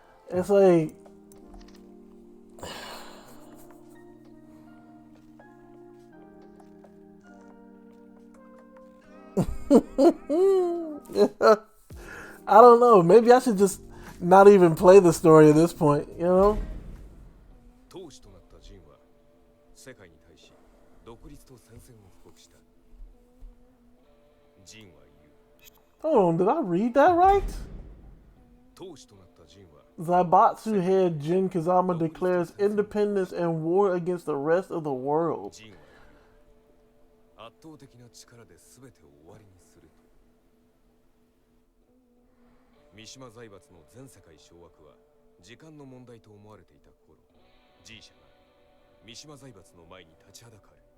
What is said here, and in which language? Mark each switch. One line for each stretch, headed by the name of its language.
English: It's like I don't know. Maybe I should just not even play the story at this point, you know?
Japanese: 当主となったジンは世界に対し独立と戦線を布告した。ジンは言う。
English: Hold on, did I read that right?
Japanese: 当主となったジンは
English: Zaibatsu head Jin Kazama declares independence and war against the rest of the world.
Japanese: ジンは圧倒的な力で全てを終わりにすると。三島財閥の全世界掌握は時間の問題と思われていた頃、G 社が三島財閥の前に立ちはだかる。